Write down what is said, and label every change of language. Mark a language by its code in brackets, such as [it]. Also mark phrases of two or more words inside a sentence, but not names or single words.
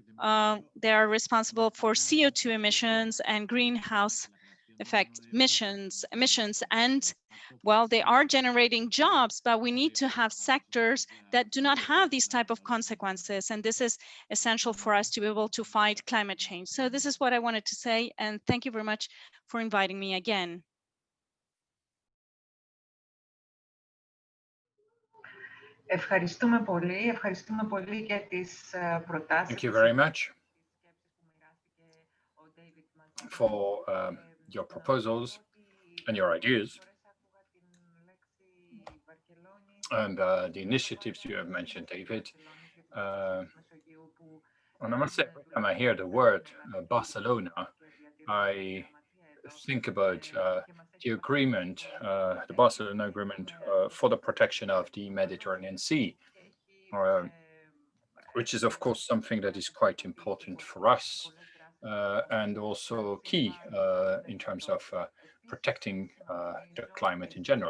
[en] for CO2 emissions and greenhouse effect emissions, and well, they are generating jobs, but we need to have sectors that do not have these type of consequences, and this is essential for us to be able to fight climate change. So this is what I wanted to say, and thank you very much for inviting me again. [el] Ευχαριστούμε πολύ για τις προτάσεις. [en] Thank you very much for your proposals and your ideas and the initiatives you have mentioned, David. And I must say, every time I hear the word Barcelona, I think about the agreement, the Barcelona Agreement for the protection of the Mediterranean Sea, which is, of course, something that is quite important for us and also key in terms of protecting the climate in general.